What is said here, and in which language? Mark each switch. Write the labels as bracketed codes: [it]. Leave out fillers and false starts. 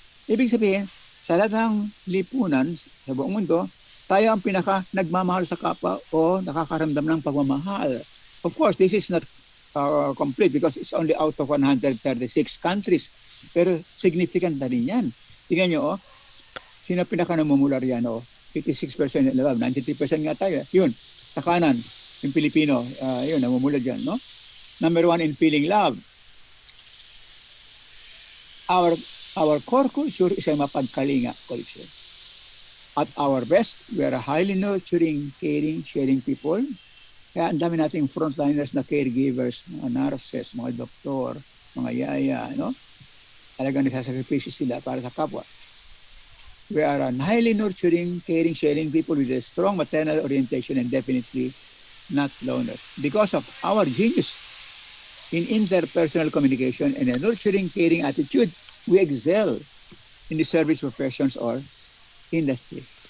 [tl] Ibig sabihin, sa lahat ng lipunan sa buong mundo, tayo ang pinaka nagmamahal sa kapwa o nakakaramdam ng pagmamahal. [en] Of course, this is not complete because it's only out of 136 countries. [tl] Pero significant na rin yan. Tingnan nyo, sino pinaka namumular yan? 56% love, 93% nga tayo. Yun, sa kanan, yung Pilipino, yun, namumular dyan, no? [en] Number one in feeling love. Our core culture is a mapagkalinga culture. At our best, we are a highly nurturing, caring, sharing people. [tl] Kaya ang dami nating frontliners na caregivers, mga nurses, mga doktor, mga yaya, no? Talagang nagsasakripisyo sila para sa kapwa. [en] We are a highly nurturing, caring, sharing people with a strong maternal orientation and definitely not loners. Because of our genius in interpersonal communication and a nurturing, caring attitude, we excel in the service professions or industry.